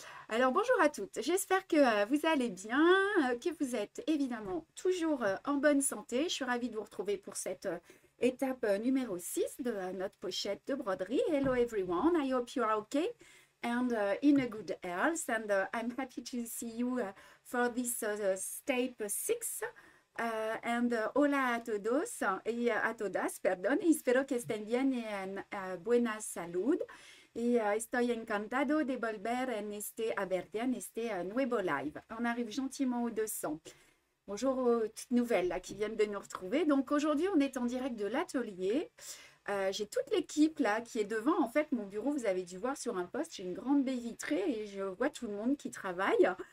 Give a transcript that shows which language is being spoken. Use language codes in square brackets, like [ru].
[fr] Alors bonjour à toutes, j'espère que vous allez bien, que vous êtes évidemment toujours en bonne santé. Je suis ravie de vous retrouver pour cette étape numéro 6 de notre pochette de broderie. [en] Hello everyone, I hope you are okay and in a good health, and I'm happy to see you for this step 6. [es] Hola a todos y a todas, perdón, y espero que estén bien y en buena salud. Estoy encantado de volver en a verte en este nuevo live. [fr] On arrive gentiment aux 200. Bonjour aux toutes nouvelles là, qui viennent de nous retrouver. Donc aujourd'hui, on est en direct de l'atelier. J'ai toute l'équipe là qui est devant. En fait, mon bureau, vous avez dû voir sur un poste, j'ai une grande baie vitrée et je vois tout le monde qui travaille.